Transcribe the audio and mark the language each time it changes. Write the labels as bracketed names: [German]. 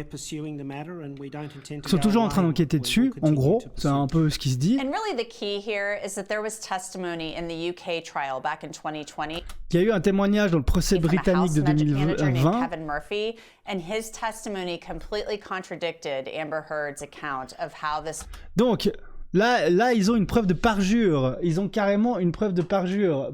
[French] Ils sont toujours en train d'enquêter dessus, en gros, c'est un peu ce qui se dit. [English] And really the key here is that there was testimony in the UK trial back in 2020. [French] Il y a eu un témoignage dans le procès britannique de 2020. [English] Kevin Murphy, and his testimony completely contradicted Amber Heard's account of how this. [French] Donc là, ils ont une preuve de parjure. Ils ont carrément une preuve de parjure.